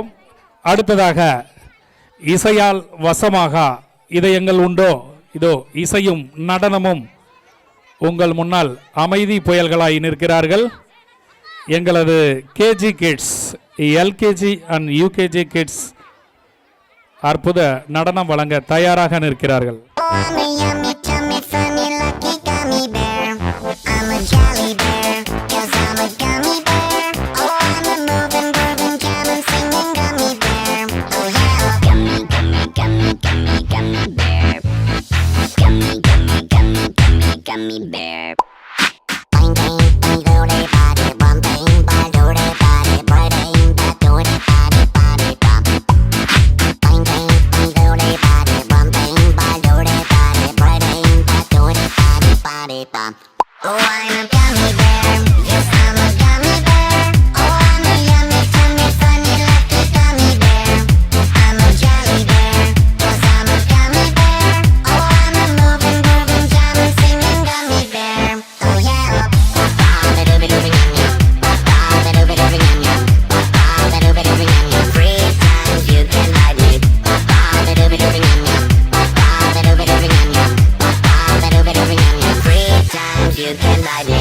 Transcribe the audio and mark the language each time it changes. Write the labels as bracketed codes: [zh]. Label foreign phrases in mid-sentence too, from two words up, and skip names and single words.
[ta] அடுத்ததாக இசையால் வசமாக இதயங்கள் உண்டோ, இதோ இசையும் நடனமும் உங்கள் முன்னால் அமைதி புயல்களாய் நிற்கிறார்கள். எங்களது [en] KG kids, LKG and UKG kids [ta] அற்புத நடனம் வழங்க தயாராக நிற்கிறார்கள். [en] Jolly bear, 'cause I'm a gummy bear. Oh, I'm a moving, grooving, jamming, singing gummy bear. Oh yeah, gummy, gummy, gummy, gummy, gummy bear. Gummy, gummy, gummy, gummy, gummy bear. Bang bang, bang doody body, bum bang, bang doody body, bang bang, bang doody body, body bum. Bang bang, bang doody body, bum bang, bang doody body, bang bang, bang doody body, body bum. Oh, I'm a gummy bear. Yes, I'm a gummy bear. Oh, I'm a yummy, tummy, funny, lucky gummy bear. I'm a jolly bear. 'Cause I'm a gummy bear. Oh, I'm a moving, grooving, jamming, singing gummy bear. Oh yeah. Ba-ba-ba-dooby-dooby yum yum. Ba-ba-ba-dooby-dooby yum yum. Ba-ba-ba-dooby-dooby yum yum. 3 times you can ride me. Ba-ba-ba-dooby-dooby yum yum. Ba-ba-ba-dooby-dooby yum yum. Ba-ba-ba-dooby-dooby yum yum. 3 times you can ride me.